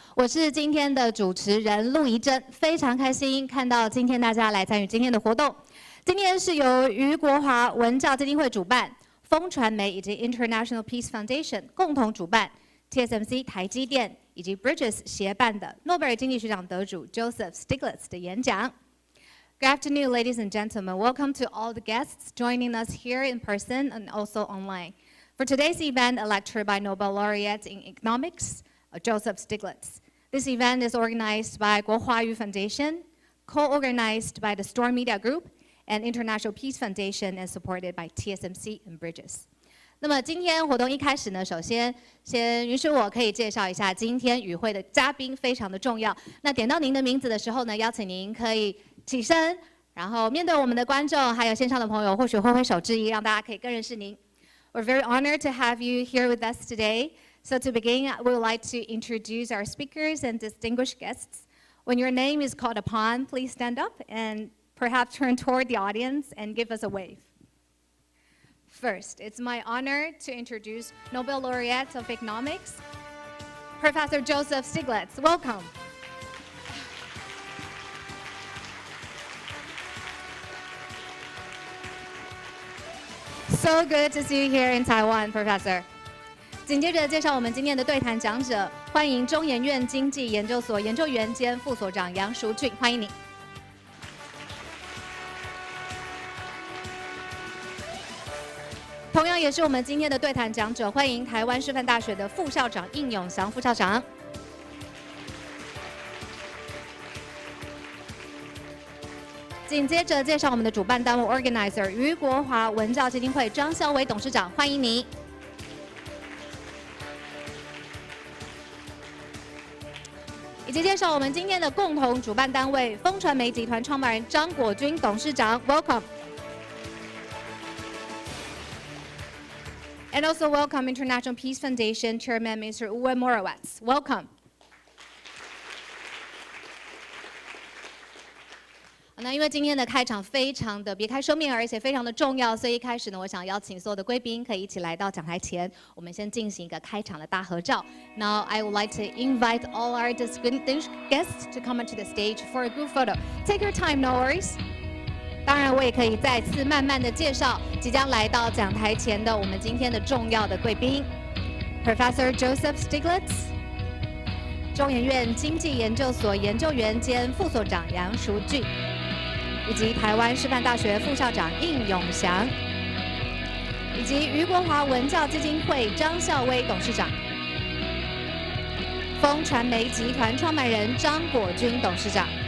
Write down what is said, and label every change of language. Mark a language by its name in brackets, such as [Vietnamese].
[Chinese] 我是今天的主持人陆怡珍，非常开心看到今天大家来参与今天的活动。今天是由余国华文教基金会主办，风传媒以及 International Peace Foundation 共同主办 ，TSMC 台积电以及 Bridges 协办的诺贝尔经济学奖得主 Joseph Stiglitz 的演讲。 [English] Good afternoon, ladies and gentlemen. Welcome to all the guests joining us here in person and also online. For today's event, a lecture by Nobel Laureate in Economics, Joseph Stiglitz. This event is organized by Kuo Huang Yu Foundation, co-organized by the Storm Media Group, and International Peace Foundation, and supported by TSMC and Bridges. [Chinese] 那么今天活动一开始呢，首先允许我可以介绍一下今天与会的嘉宾，非常的重要。那点到您的名字的时候呢，邀请您可以起身，然后面对我们的观众，还有线上的朋友，或许挥挥手致意，让大家可以更认识您。 [English] We're very honored to have you here with us today. So to begin, we would like to introduce our speakers and distinguished guests. When your name is called upon, please stand up and perhaps turn toward the audience and give us a wave. First, it's my honor to introduce Nobel Laureate of Economics, Professor Joseph Stiglitz. Welcome. So good to see you here in Taiwan, Professor. [Chinese] 紧接着介绍我们今天的对谈讲者，欢迎中研院经济研究所研究员兼副所长杨淑俊，欢迎你。同样也是我们今天的对谈讲者，欢迎台湾师范大学的副校长应永祥副校长。紧接着介绍我们的主办单位 organizer 余国华文教基金会张孝伟董事长，欢迎你。以及介绍我们今天的共同主办单位风传媒集团创办人张果军董事长 ，welcome。 [English] And also welcome International Peace Foundation Chairman Mr. Wen Morawetz. Welcome. [Chinese] 那因为今天的开场非常的别开生面，而且非常的重要，所以一开始呢，我想邀请所有的贵宾可以一起来到讲台前，我们先进行一个开场的大合照。 [English] Now I would like to invite all our distinguished guests to come onto the stage for a group photo. Take your time, no worries. [Chinese] 当然，我也可以再次慢慢的介绍即将来到讲台前的我们今天的重要的贵宾 ，Professor Joseph Stiglitz， 中研院经济研究所研究员兼副所长杨淑俊，以及台湾师范大学副校长应永祥，以及余国华文教基金会张孝威董事长，风传媒集团创办人张果军董事长。